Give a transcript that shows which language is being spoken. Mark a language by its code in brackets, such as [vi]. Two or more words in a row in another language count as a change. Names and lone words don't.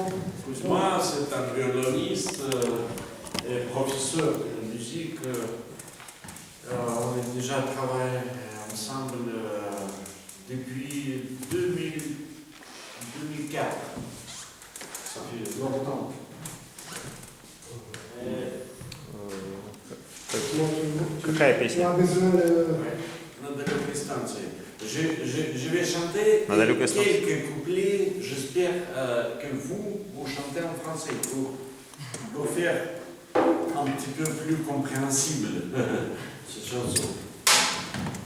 [fr] Kuzma, c'est un violoniste et professeur de musique. On a déjà travaillé ensemble depuis 2004. Ça fait longtemps. [ru] Какая песня? [fr] Я besoin de... [ru] На далекой станции. [fr] Je vais chanter quelques couplets. J'espère que vous chantez en français pour faire un petit peu plus compréhensible cette chanson.